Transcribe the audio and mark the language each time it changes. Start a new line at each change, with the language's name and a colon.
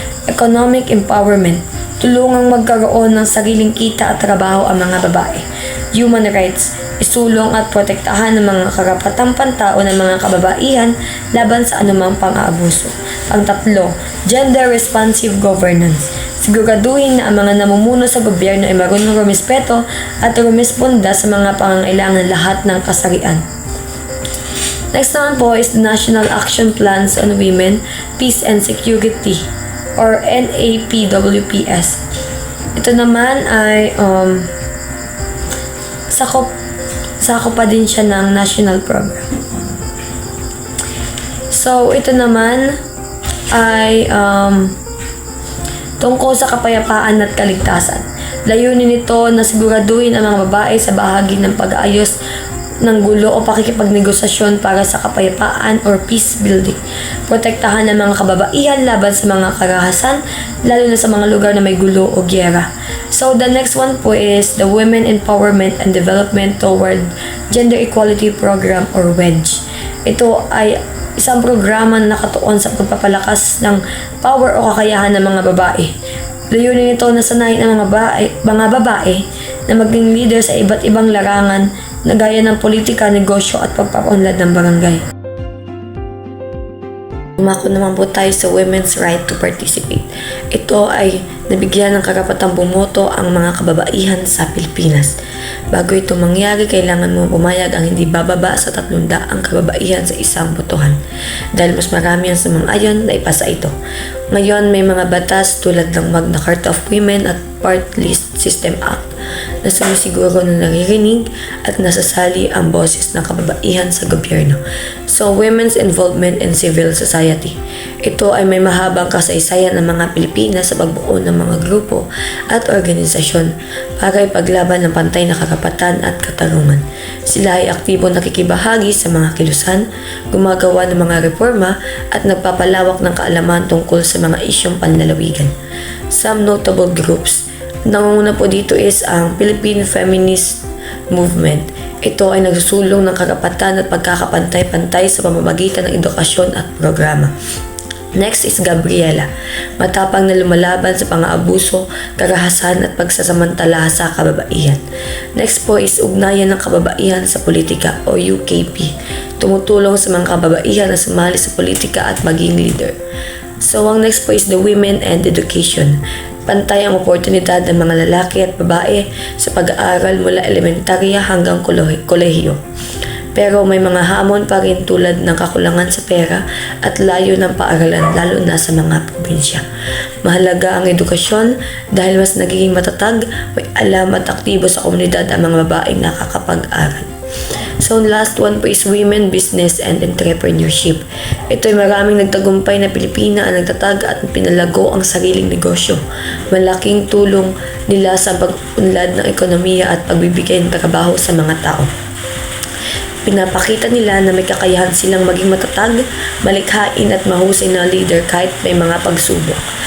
English: Economic empowerment,
Filipino: tulungang magkaroon ng sariling kita at trabaho ang mga babae.
English: Human rights,
Filipino: isulong at protektahan ng mga karapatang pantao ng mga kababaihan laban sa anumang pang-aabuso. Pang-tatlo,
English: gender responsive governance.
Filipino: Siguraduhin na ang mga namumuno sa gobyerno ay marunong rumispeto at rumisponda sa mga pangangailangan ng lahat ng kasarian.
English: Next
Filipino: naman po
English: is the National Action Plans on Women, Peace and Security or NAPWPS.
Filipino: Ito naman ay sakop pa din siya ng national program. So, ito naman ay tungkol sa kapayapaan at kaligtasan. Layunin nito na siguraduhin ang mga babae sa bahagi ng pag-aayos ng gulo o pakikipagnegosasyon para sa kapayapaan
English: or peace building.
Filipino: Protektahan ang mga kababaihan laban sa mga karahasan, lalo na sa mga lugar na may gulo o gyera.
English: So, the next one po is the Women Empowerment and Development Toward Gender Equality Program or WEDGE.
Filipino: Ito ay isang programa na nakatuon sa pagpapalakas ng power o kakayahan ng mga babae. Layunin nito na sanayin ang mga babae na maging leader sa iba't ibang larangan na gaya ng politika, negosyo at pagpapaunlad ng barangay. Umako naman po tayo sa
English: women's right to participate.
Filipino: Ito ay nabigyan ng karapatang bumoto ang mga kababaihan sa Pilipinas. Bago ito mangyari, kailangan mo pumayag ang hindi bababa sa 300 ang kababaihan sa isang botohan. Dahil mas marami ang sumang-ayon na ipasa ito. Ngayon, may mga batas tulad ng Magna Carta of Women at Part List System Act na sumisiguro na naririnig at nasasali ang boses ng kababaihan sa gobyerno.
English: So, women's involvement in civil society.
Filipino: Ito ay may mahabang kasaysayan ng mga Pilipinas sa pagbuo ng mga grupo at organisasyon para ipaglaban ng pantay na karapatan at katarungan. Sila ay aktibo nakikibahagi sa mga kilusan, gumagawa ng mga reforma at nagpapalawak ng kaalaman tungkol sa mga isyong panlalawigan.
English: Some notable groups.
Filipino: Nangunguna po dito is ang Philippine Feminist Movement. Ito ay nagsusulong ng karapatan at pagkakapantay-pantay sa pamamagitan ng edukasyon at programa. Next is Gabriela, matapang na lumalaban sa pang-aabuso, karahasan at pagsasamantala sa kababaihan. Next po is Ugnayan ng Kababaihan sa Politika o UKP, tumutulong sa mga kababaihan na sumali sa politika at maging leader. So ang next po is
English: the Women and Education,
Filipino: pantay ang oportunidad ng mga lalaki at babae sa pag-aaral mula elementarya hanggang kolehiyo. Pero may mga hamon pa rin tulad ng kakulangan sa pera at layo ng paaralan lalo na sa mga probinsya. Mahalaga ang edukasyon dahil mas nagiging matatag, may alam at aktibo sa komunidad ang mga babaeng nakakapag-aral.
English: So last one po is Women, Business and Entrepreneurship.
Filipino: Ito ay maraming nagtagumpay na Pilipina ang nagtatag at pinalago ang sariling negosyo. Malaking tulong nila sa pag-unlad ng ekonomiya at pagbibigay ng trabaho sa mga tao. Pinapakita nila na may kakayahan silang maging matatag, malikhain at mahusay na leader kahit may mga pagsubok.